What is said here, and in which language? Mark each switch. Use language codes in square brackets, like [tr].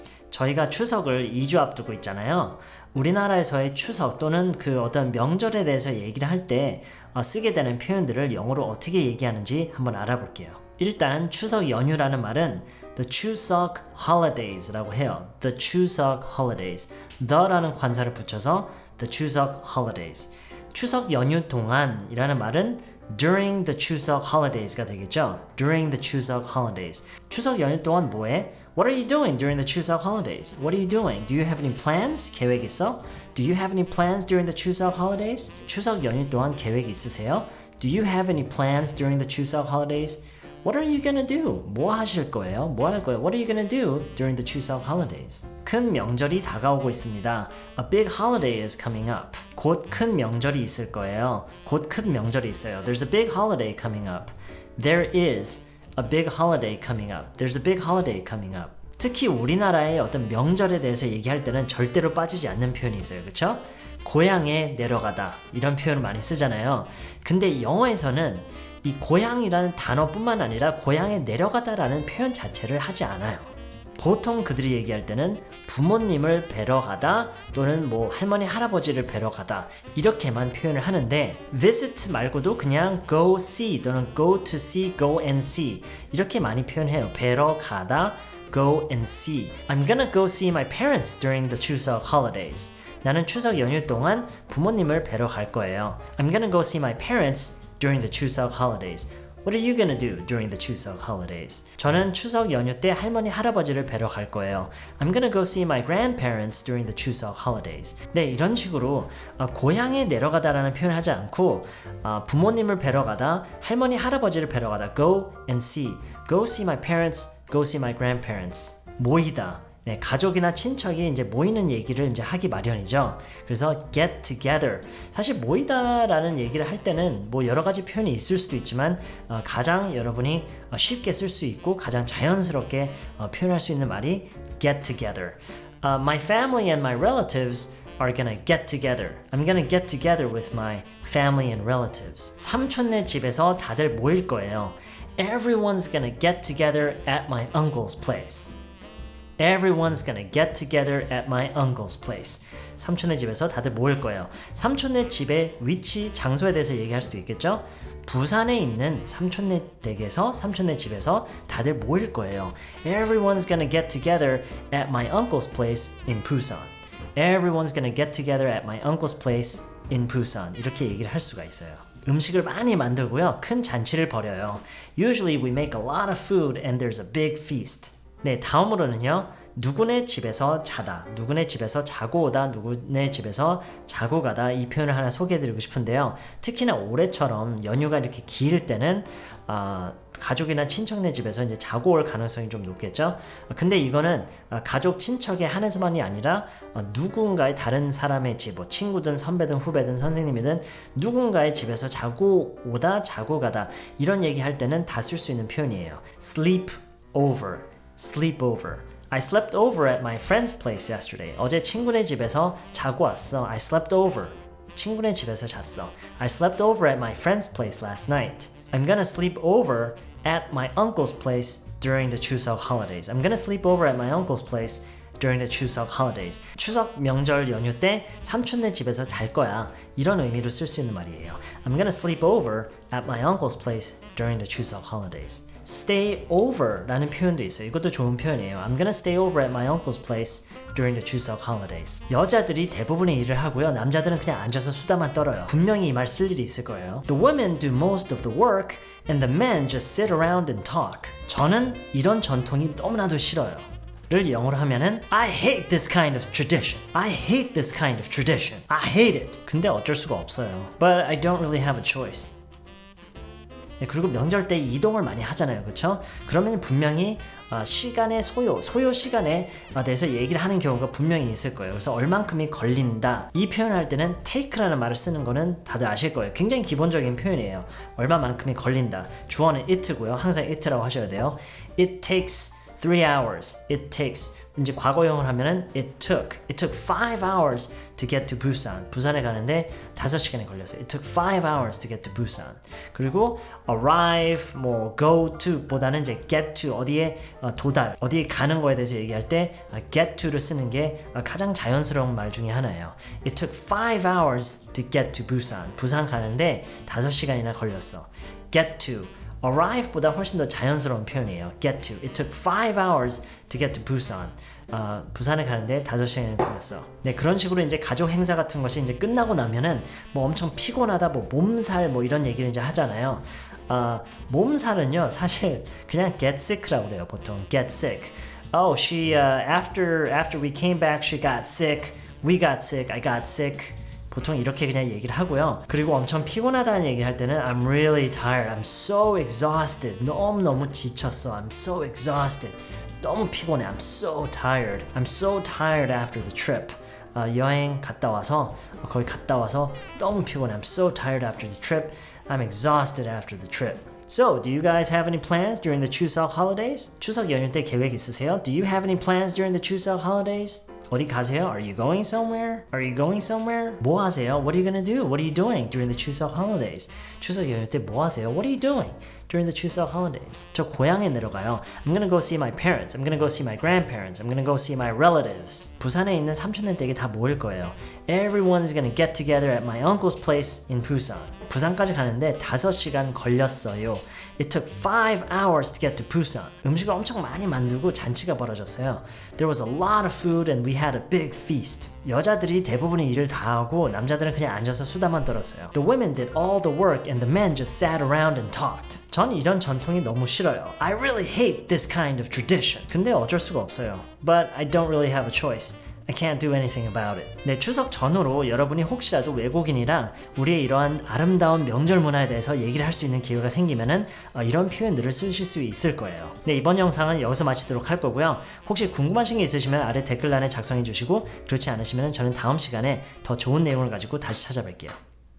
[ko] 저희가 추석을 2주 앞두고 있잖아요. 우리나라에서의 추석 또는 그 어떤 명절에 대해서 얘기를 할 때 쓰게 되는 표현들을 영어로 어떻게 얘기하는지 한번 알아볼게요. 일단 추석 연휴라는 말은 [en] The Chuseok Holidays [ko] 라고 해요. [en] The Chuseok Holidays. [ko] the라는 관사를 붙여서 [en] The Chuseok Holidays. [ko] 추석 연휴 동안이라는 말은 [en] during the Chuseok holidays [ko] 가 되겠죠. [en] During the Chuseok holidays. [ko] 추석 연휴 동안 뭐해? [en] What are you doing during the Chuseok holidays? What are you doing? Do you have any plans? [ko] 계획 있어? [en] Do you have any plans during the Chuseok holidays? [ko] 추석 연휴 동안 계획 있으세요? [en] Do you have any plans during the Chuseok holidays? What are you gonna do? [ko] 뭐 하실 거예요? 뭐 할 거예요? [en] What are you gonna do during the Chuseok holidays? [ko] 큰 명절이 다가오고 있습니다. [en] A big holiday is coming up. [ko] 곧 큰 명절이 있을 거예요. 곧 큰 명절이 있어요. [en] There's a big holiday coming up. There is a big holiday coming up. There's a big holiday coming up. [ko] 특히 우리나라의 어떤 명절에 대해서 얘기할 때는 절대로 빠지지 않는 표현이 있어요. 그렇죠? 고향에 내려가다 이런 표현을 많이 쓰잖아요. 근데 영어에서는 이 고향이라는 단어뿐만 아니라 고향에 내려가다라는 표현 자체를 하지 않아요. 보통 그들이 얘기할 때는 부모님을 뵈러 가다 또는 뭐 할머니 할아버지를 뵈러 가다 이렇게만 표현을 하는데 visit 말고도 그냥 go see 또는 go to see, go and see 이렇게 많이 표현해요. 뵈러 가다, [en] go and see. I'm gonna go see my parents during the Chuseok holidays. [ko] 나는 추석 연휴 동안 부모님을 뵈러 갈 거예요. [en] I'm gonna go see my parents during the Chuseok holidays. What are you gonna do during the Chuseok holidays? [ko] 저는 추석 연휴 때 할머니 할아버지를 뵈러 갈 거예요. [en] I'm gonna go see my grandparents during the Chuseok holidays. [ko] 네, 이런 식으로 고향에 내려가다라는 표현을 하지 않고 부모님을 뵈러 가다, 할머니 할아버지를 뵈러 가다. [en] Go and see. Go see my parents. Go see my grandparents. [ko] 모이다. 네, 가족이나 친척이 이제 모이는 얘기를 이제 하기 마련이죠. 그래서 get together. 사실 모이다라는 얘기를 할 때는 뭐 여러 가지 표현이 있을 수도 있지만 가장 여러분이 쉽게 쓸 수 있고 가장 자연스럽게 표현할 수 있는 말이 get together. [en] My family and my relatives are gonna get together. I'm gonna get together with my family and relatives. [ko] 삼촌네 집에서 다들 모일 거예요. [en] Everyone's gonna get together at my uncle's place. Everyone's gonna get together at my uncle's place. [ko] 삼촌네 집에서 다들 모일 거예요. 삼촌네 집의 위치, 장소에 대해서 얘기할 수도 있겠죠? 부산에 있는 삼촌네 댁에서 삼촌네 집에서 다들 모일 거예요. [en] Everyone's gonna get together at my uncle's place in Busan. Everyone's gonna get together at my uncle's place in Busan. [ko] 이렇게 얘기를 할 수가 있어요. 음식을 많이 만들고요. 큰 잔치를 벌여요. [en] Usually we make a lot of food and there's a big feast. [ko] 네, 다음으로는요. 누구네 집에서 자다, 누구네 집에서 자고 오다, 누구네 집에서 자고 가다 이 표현을 하나 소개해드리고 싶은데요. 특히나 올해처럼 연휴가 이렇게 길 때는 가족이나 친척네 집에서 이제 자고 올 가능성이 좀 높겠죠. 근데 이거는 가족 친척에 한해서만이 아니라 누군가의 다른 사람의 집, 뭐 친구든 선배든 후배든 선생님이든 누군가의 집에서 자고 오다, 자고 가다 이런 얘기할 때는 다 쓸 수 있는 표현이에요. [en] sleep over. Sleep over. I slept over at my friend's place yesterday. [ko] 어제 친구네 집에서 자고 왔어. [en] I slept over. [ko] 친구네 집에서 잤어. [en] I slept over at my friend's place last night. I'm gonna sleep over at my uncle's place during the Chuseok holidays. I'm gonna sleep over at my uncle's place during the Chuseok holidays. [ko] 추석 명절 연휴 때 삼촌네 집에서 잘 거야. 이런 의미로 쓸 수 있는 말이에요. [en] I'm gonna sleep over at my uncle's place during the Chuseok holidays. [ko] Stay over 라는 표현도 있어요. 이것도 좋은 표현이에요. [en] I'm gonna stay over at my uncle's place during the Chuseok holidays. [ko] 여자들이 대부분의 일을 하고요. 남자들은 그냥 앉아서 수다만 떨어요. 분명히 이 말 쓸 일이 있을 거예요. [en] The women do most of the work and the men just sit around and talk. [ko] 저는 이런 전통이 너무나도 싫어요. 를 영어로 하면은 [en] I hate this kind of tradition. I hate this kind of tradition. I hate it. [ko] 근데 어쩔 수가 없어요. [en] But I don't really have a choice. [ko] 네, 그리고 명절 때 이동을 많이 하잖아요. 그렇죠? 그러면 분명히 시간의 소요 시간에 대해서 얘기를 하는 경우가 분명히 있을 거예요. 그래서 얼만큼이 걸린다. 이 표현을 할 때는 take라는 말을 쓰는 거는 다들 아실 거예요. 굉장히 기본적인 표현이에요. 얼마만큼이 걸린다. 주어는 it고요. 항상 it라고 하셔야 돼요. [en] It takes 3 hours. It takes [ko] 이제 과거형을 하면은 [en] it took 5 hours to get to Busan. [ko] 부산에 가는데 5시간이 걸렸어요. [en] It took 5 hours to get to Busan. [ko] 그리고 arrive, 뭐 go to 보다는 이제 get to 어디에 도달, 어디에 가는 거에 대해서 얘기할 때 get to를 쓰는 게 가장 자연스러운 말 중에 하나예요. [en] It took 5 hours to get to Busan. [ko] 부산 가는데 5시간이나 걸렸어. get to arrive보다 훨씬 더 자연스러운 표현이에요. [en] get to. It took 5 hours to get to Busan. [ko] 부산에 가는데 5시간이 걸렸어. 네, 그런 식으로 이제 가족 행사 같은 것이 이제 끝나고 나면은 뭐 엄청 피곤하다, 뭐 몸살, 뭐 이런 얘기를 이제 하잖아요. 몸살은요, 사실 그냥 get sick라고 그래요. 보통 get sick. [en] Oh, she after we came back, she got sick. We got sick. I got sick. [ko] 보통 이렇게 그냥 얘기를 하고요. 그리고 엄청 피곤하다는 얘기를 할 때는 [en] I'm really tired. I'm so exhausted. [ko] 너무 지쳤어. [en] I'm so exhausted. [ko] 너무 피곤해. [en] I'm so tired. I'm so tired after the trip. [ko] 여행 갔다 와서 거기 갔다 와서 너무 피곤해. [en] I'm so tired after the trip. I'm exhausted after the trip. So, do you guys have any plans during the Chuseok holidays? [ko] 추석 연휴 때 계획 있으세요? [en] Do you have any plans during the Chuseok holidays? [ko] 어디 가세요? [en] Are you going somewhere? Are you going somewhere? [ko] 뭐 하세요? [en] What are you gonna do? What are you doing during the Chuseok holidays? [ko] 추석 연휴 때 뭐 하세요? [en] What are you doing during the Chuseok holidays? [ko] 저 고향에 내려가요. [en] I'm gonna go see my parents. I'm gonna go see my grandparents. I'm gonna go see my relatives. [ko] 부산에 있는 삼촌네 댁에 다 모일 거예요. [en] Everyone is gonna get together at my uncle's place in Busan. [ko] 부산까지 가는데 5시간 걸렸어요. [en] It took 5 hours to get to Busan. [ko] 음식을 엄청 많이 만들고 잔치가 벌어졌어요. [en] There was a lot of food and we had a big feast. [ko] 여자들이 대부분의 일을 다 하고 남자들은 그냥 앉아서 수다만 떨었어요. [en] The women did all the work and the men just sat around and talked. [ko] 전 이런 전통이 너무 싫어요. [en] I really hate this kind of tradition. [ko] 근데 어쩔 수가 없어요. [en] But I don't really have a choice. I can't do anything about it. [ko] 네, 추석 전후로 여러분이 혹시라도 외국인이랑 우리의 이러한 아름다운 명절 문화에 대해서 얘기를 할 수 있는 기회가 생기면은 이런 표현들을 쓰실 수 있을 거예요. 네, 이번 영상은 여기서 마치도록 할 거고요. 혹시 궁금하신 게 있으시면 아래 댓글란에 작성해 주시고 그렇지 않으시면 저는 다음 시간에 더 좋은 내용을 가지고 다시 찾아뵐게요.